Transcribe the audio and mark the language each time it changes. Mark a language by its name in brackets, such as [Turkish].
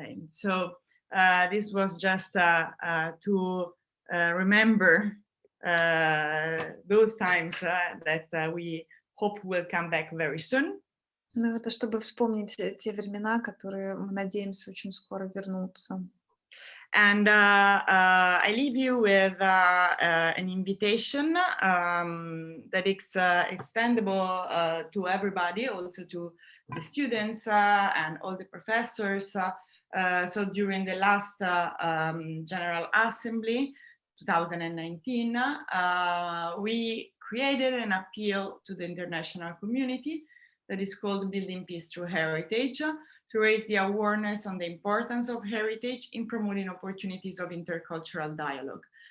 [English] So this was just to remember those times that we hope will come back very soon. [Russian] Ну, это чтобы вспомнить те времена, которые, мы надеемся, очень скоро вернутся. [English] And I leave you with an invitation that is extendable to everybody, also to the students and all the professors. So during the last General Assembly, 2019, we created an appeal to the international community that is called Building Peace Through Heritage, to raise the awareness on the importance of heritage in promoting opportunities of intercultural dialogue.